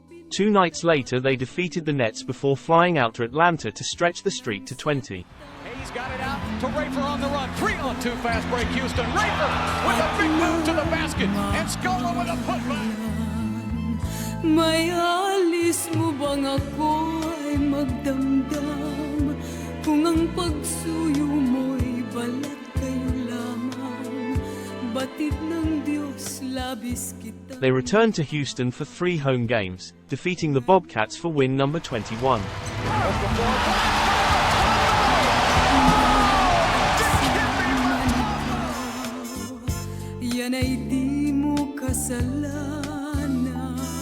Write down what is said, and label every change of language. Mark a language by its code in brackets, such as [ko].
[en] 2 nights later they defeated the Nets before flying out to Atlanta to stretch the streak to 20. Hayes got it out to Rafer on the run. 3-on-2 fast break Houston. Rafer with a big move to the basket. And Scola with a putback. [tl] May alis mo bang ako ay magdamdam kung ang pagsuyo mo'y balat kayo lamang batid ng Diyos labis kita. [en] They returned to Houston for 3 home games, defeating the Bobcats for win number 21. [tl] Yan ay di mo kasalanan.